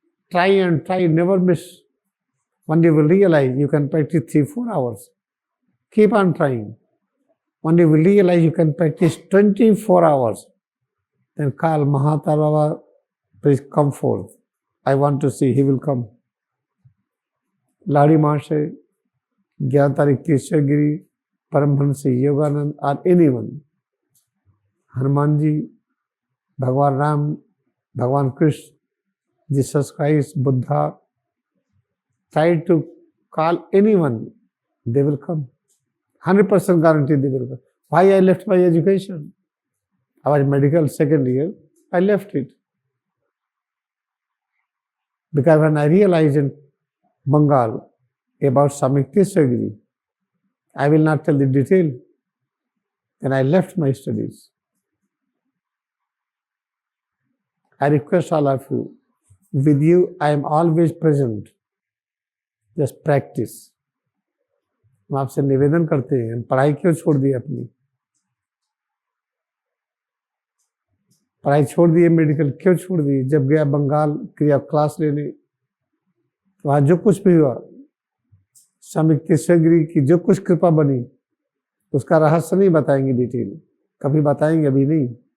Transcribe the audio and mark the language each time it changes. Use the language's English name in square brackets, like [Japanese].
[English] Try and try, never miss. One day we'll realize you can practice 3-4 hours. Keep on trying. One day we'll realize you can practice 24 hours. Then call Mahatma Baba, please come forth. I want to see, he will come. [Hindi] Lahiri महाशय, 11 तारीख तीसरे गिरी, परमहंस योगानंद और anyone, Hanuman ji, भगवान राम, भगवान Krishna, Jesus Christ, Buddha, [English] try to call anyone, they will come. 100% guarantee they will come. Why I left my education? I was medical second year, I left it. Because when I realized in Bengal about Samyukteswar, I will not tell the detail. Then I left my studies. I request all of you, with you I am always present. Just practice. [Hindi] हम आपसे निवेदन करते हैं, पढ़ाई क्यों छोड़ दी अपनी? पढ़ाई छोड़ दिए, मेडिकल क्यों छोड़ दी? जब गया बंगाल क्रिया क्लास लेने, वहां जो कुछ भी हुआ, समयुक्तेश्वर गिरी की जो कुछ कृपा बनी, उसका रहस्य नहीं बताएंगे डिटेल, कभी बताएंगे, अभी नहीं।